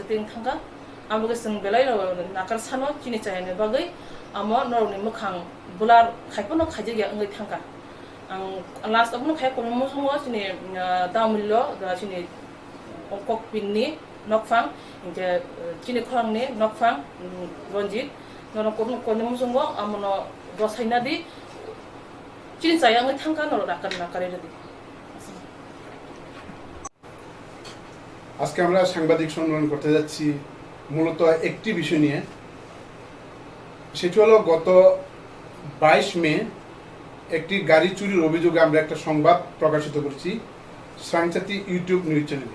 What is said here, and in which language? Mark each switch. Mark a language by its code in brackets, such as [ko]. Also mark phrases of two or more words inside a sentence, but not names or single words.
[trp] tei thangka amboge sing belai nakar sano chini chayane bage amo norni mukhang bular khaipono khajege ngi thangka ang last abno khai ko mo songo chini damullo da chini ongkok pinni nokfang inke chini khorang ni nokfang ronjit nono ko mo songo amono rosaina di chini chaya ngi thangka no rakan nakare di [bn] আজকে আমরা সাংবাদিক সম্মেলন করতে যাচ্ছি মূলত একটি বিষয় নিয়ে, সেটি হলো গত 22 মে একটি গাড়ি চুরির অভিযোগে আমরা একটা সংবাদ প্রকাশিত করছি সাংচাতি [en] YouTube news channel.